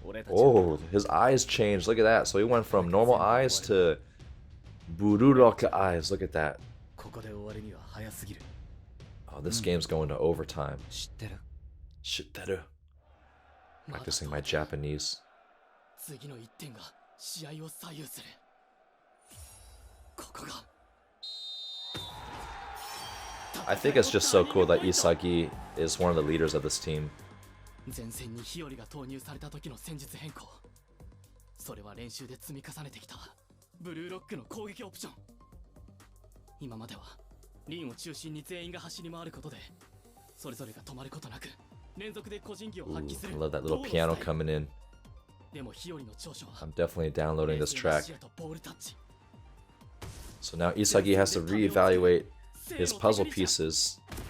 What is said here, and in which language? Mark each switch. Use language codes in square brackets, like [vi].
[en] Oh, his eyes changed. Look at that. So he went from normal eyes to Bururoka eyes. Look at that. Oh, this game's going to overtime. [ja] Shitteru. [en] Practicing my Japanese. [ja] 次の1点が試合を左右する。ここが。 [en] I think it's just so cool that Isagi is one of the leaders of this team. [ja] 前線に日和が投入された時の戦術変更。それは練習で積み重ねてきたブルーロックの攻撃オプション。今まではリンを中心に全員が走り回ることで、それぞれが止まることなく連続で個人技を発揮する。 [en] I love that little piano coming in. I'm definitely downloading this track. So now Isagi has to reevaluate his puzzle pieces.